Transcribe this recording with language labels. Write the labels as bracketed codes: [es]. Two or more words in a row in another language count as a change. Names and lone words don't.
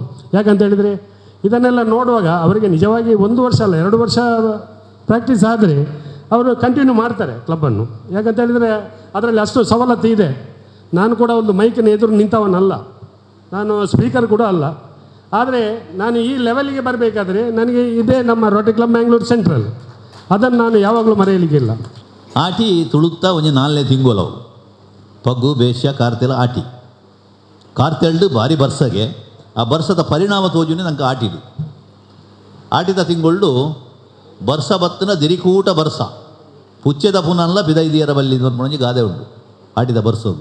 [kn] ಯಾಕಂತ ಹೇಳಿದರೆ ಇದನ್ನೆಲ್ಲ ನೋಡುವಾಗ ಅವರಿಗೆ ನಿಜವಾಗಿ 1 ವರ್ಷ ಅಲ್ಲ 2 ವರ್ಷ ಪ್ರಾಕ್ಟೀಸ್ ಆದರೆ ಅವರು ಕಂಟಿನ್ಯೂ ಮಾಡ್ತಾರೆ ಕ್ಲಬ್ಬನ್ನು. ಯಾಕಂತ ಹೇಳಿದರೆ ಅದರಲ್ಲಿ ಅಷ್ಟು ಸವಲತ್ತು ಇದೆ. ನಾನು ಕೂಡ ಒಂದು ಮೈಕಿನ ಎದುರು ನಿಂತವನಲ್ಲ, ನಾನು ಸ್ಪೀಕರ್ ಕೂಡ ಅಲ್ಲ. ಆದರೆ ನಾನು ಈ ಲೆವೆಲಿಗೆ ಬರಬೇಕಾದ್ರೆ ನನಗೆ ಇದೇ ನಮ್ಮ ರೋಟರಿ ಕ್ಲಬ್ ಮ್ಯಾಂಗ್ಳೂರು ಸೆಂಟ್ರಲ್, ಅದನ್ನು ನಾನು ಯಾವಾಗಲೂ ಮರೆಯಲಿಕ್ಕಿಲ್ಲ. [tcy] ಆಟಿ ತುಳುಕ್ತಾ ಒಂಜಿ 4 ತಿಂಗಳವು ಪಗ್ಗು ಬೇಷ್ಯ ಕಾರ್ತೆಲ ಆಟಿ ಕಾರ್ತೆಲ್ಡು ಭಾರಿ ಬರ್ಸಗೆ ಆ ಬರ್ಸದ ಪರಿಣಾಮ ತೋಜುನೆ ನಂಗೆ ಆಟಿಡು ಆಟಿದ ತಿಂಗಳು ಬರ್ಸ ಬತ್ತನ ದಿರಿಕೂಟ ಬರ್ಸ ಪುಚ್ಚೆದ ಪುನಲ್ಲ ಪಿದೈದಿಯರ ಬಲ್ಲಿ ಒಂಜಿ ಗಾದೆ ಉಂಟು ಆಟಿದ ಬರ್ಸೋದು.